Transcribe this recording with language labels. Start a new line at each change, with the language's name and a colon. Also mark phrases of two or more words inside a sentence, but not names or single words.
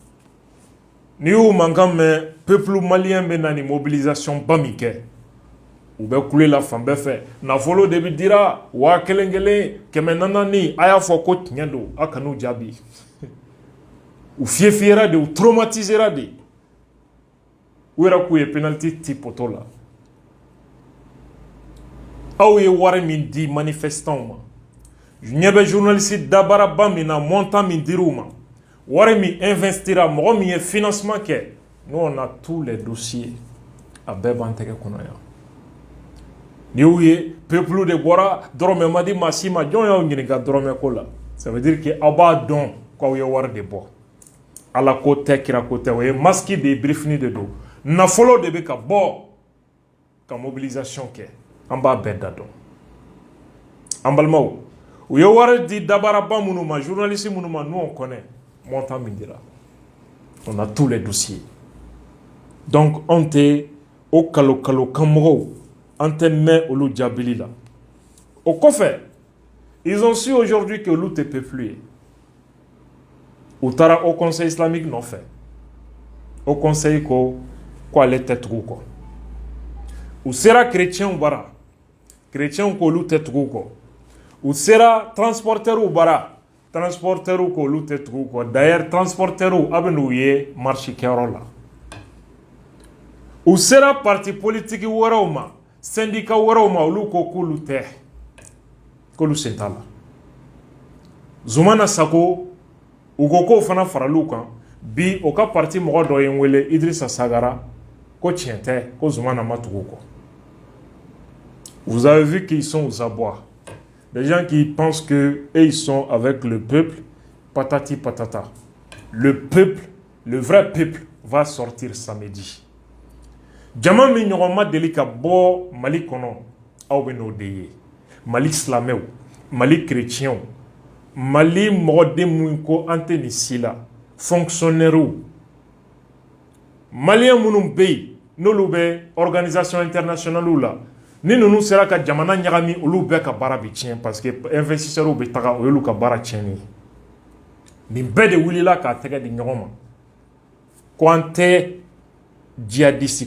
Bambara: n'i y'u mankan mɛn
French: peuple malien
Bambara: bɛ na ni mobilisation ba min kɛ u bɛ kule la fan bɛɛ fɛ nafolo de bɛ dira 1000 100 a y'a fɔ ko tiɲɛ don a kan'u jaabi u fiyefiyera de u traumatisera de u yɛrɛ k'u ye penalty ti poto la aw ye wari min di manifestants ma ɲɛ bɛ journaliste dabaraba min na montant min dir'u ma wari min investira mɔgɔ min ye financement kɛ
French: nous on a tous les dossiers
Bambara: a bɛɛ b'an tɛgɛ kɔnɔ yan ni y'u ye peuple de bɔra dɔrɔmɛ ma di maa si ma jɔn y'aw ɲininka dɔrɔmɛ ko la
French: ça veut dire que
Bambara: aw b'a dɔn k'aw ye wari de bɔ ala ko tɛ kira ko tɛ o ye masque de briefing de don nafolo de bɛ ka bɔ ka mobilisation kɛ an b'a bɛɛ da dɔn an balimaw u ye wari di dabaraba minnu ma journaliste minnu ma
French: nous on connaît montant
Bambara: min dira
French: on a tous les dossiers donc
Bambara: anw tɛ o kalo kan mɔgɔw an tɛ mɛn olu jaabili la o kɔfɛ
French: ils ont su aujourd'hui que
Bambara: olu tɛ peuple ye u taara
French: au conseil islamique
Bambara: nɔfɛ
French: au conseil
Bambara: ko ale tɛ tugu kɔ u sera chrétiens bara chrétiens ko olu tɛ tugu kɔ u sera transporteurs bara transporteurs ko olu tɛ tugu kɔ
French: d'ailleurs transporteurs
Bambara: a bɛ n'u ye marche kɛyɔrɔ la u sera
French: parti politique
Bambara: wɛrɛw ma syndicat wɛrɛw ma olu ko k'olu tɛ k'olu sen t'a la Zumana Sako u ko k'o fana faral'u kan bi o ka parti mɔgɔ dɔ ye n wele Idrissa Sagara ko tiɲɛ tɛ ko Zumana ma tugu kɔ
French: vous avez vu qu'ils sont aux abois des gens qui pensent que eux ils sont avec le peuple patati patata le peuple le vrai peuple va sortir samedi
Bambara: jama min ɲɔgɔn ma deli ka bɔ Mali kɔnɔ aw bɛ n'o de ye Mali silamɛw Mali chrétiens Mali mɔgɔden mun ko an tɛ nin si la
French: fonctionnaires Maliens
Bambara: minnu bɛ yen n'olu bɛ
French: organisation internationale
Bambara: la ni ninnu sera ka jamana ɲagami olu bɛɛ ka baara bɛ tiɲɛ
French: parce que investisseurs
Bambara: bɛ taga o y'olu ka baara tiɲɛni nin bɛɛ de wulila k'a tɛgɛ di ɲɔgɔn ma ko an tɛ djihadiste